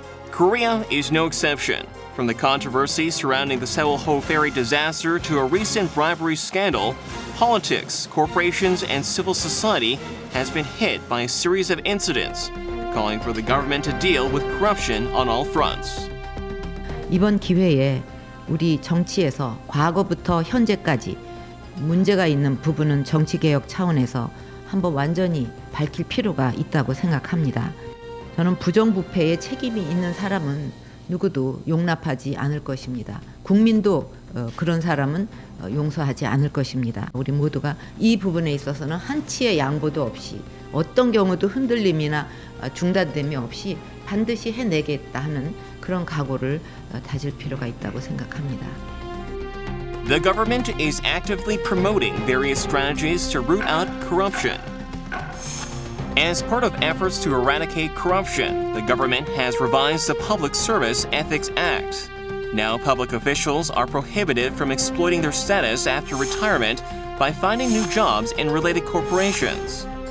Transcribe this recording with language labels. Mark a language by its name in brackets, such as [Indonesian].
[English] Korea is no exception. From the controversy surrounding the Sewol-ho ferry disaster to a recent bribery scandal, politics, corporations, and civil society has been hit by a series of incidents, calling for the government to deal with corruption on all fronts. [Korean] 이번 기회에 우리 정치에서 과거부터 현재까지 문제가 있는 부분은 정치개혁 차원에서 한번 완전히 밝힐 필요가 있다고 생각합니다. 저는 부정부패에 책임이 있는 사람은 누구도 용납하지 않을 것입니다. 국민도 그런 사람은 용서하지 않을 것입니다. 우리 모두가 이 부분에 있어서는 한치의 양보도 없이 어떤 경우도 흔들림이나 중단됨이 없이 반드시 해내겠다 하는 그런 각오를 다질 필요가 있다고 생각합니다. [English] The government is actively promoting various strategies to root out corruption. As part of efforts to eradicate corruption, the government has revised the Public Service Ethics Act. Now, public officials are prohibited from exploiting their status after retirement by finding new jobs in related corporations.